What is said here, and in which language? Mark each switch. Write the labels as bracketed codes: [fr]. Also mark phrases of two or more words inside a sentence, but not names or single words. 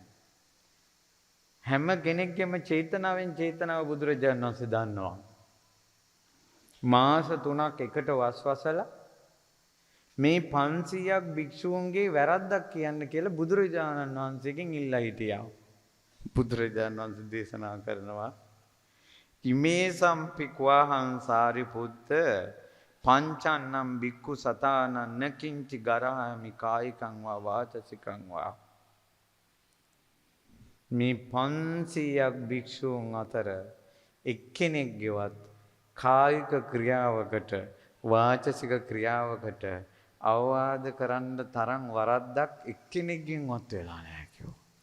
[si] හැම කෙනෙක්ගේම චේතනාවෙන් චේතනාව බුදුරජාණන් වහන්සේ දන්නවා. මාස 3ක් එකට වස්වසලා මේ 500ක් භික්ෂූන්ගේ වැරද්දක් කියන්න කියලා බුදුරජාණන් වහන්සේගෙන් ඉල්ලා හිටියා. බුදුරජාණන් වහන්සේ දේශනා කරනවා [pi] ඉමේ සම්පික්වාහං සාරිපුත්ත පංචන්නම් බික්කු සතානං නකින්චි ගරහමි කායිකං වා වාචසිකං වා [si] මේ 500ක් භික්ෂූන් අතර එක්කෙනෙක්ගේවත් කායික ක්‍රියාවකට වාචසික ක්‍රියාවකට අවවාද කරන්න තරම් වරද්දක් එක්කෙනෙක්ගෙන්වත් වෙලා නැහැ කිව්වා.